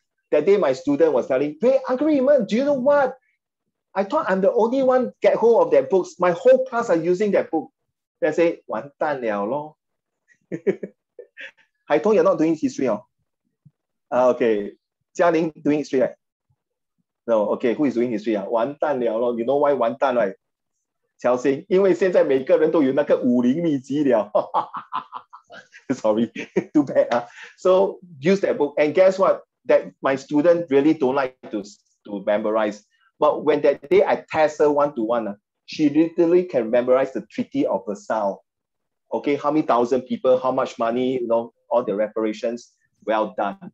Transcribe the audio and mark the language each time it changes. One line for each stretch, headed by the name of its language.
English: That day, my student was telling, hey, Uncle Raymond, do you know what? I thought I'm the only one get hold of that books. My whole class are using that book. They say,
Chinese: 完蛋了咯.
English: I told you're not doing history. Okay. Jialing doing history, right? No, okay, who is doing history?
Chinese: 完蛋了咯.
English: You know why 完蛋, right?
Chinese: 乔欣，因为现在每个人都有那个50秘籍了。
English: Sorry, too bad. So use that book. And guess what? That my student really don't like to memorize. But when that day I test her 1-to-1, she literally can memorize the Treaty of Versailles. Okay, how many thousand people, how much money, all the reparations, well done.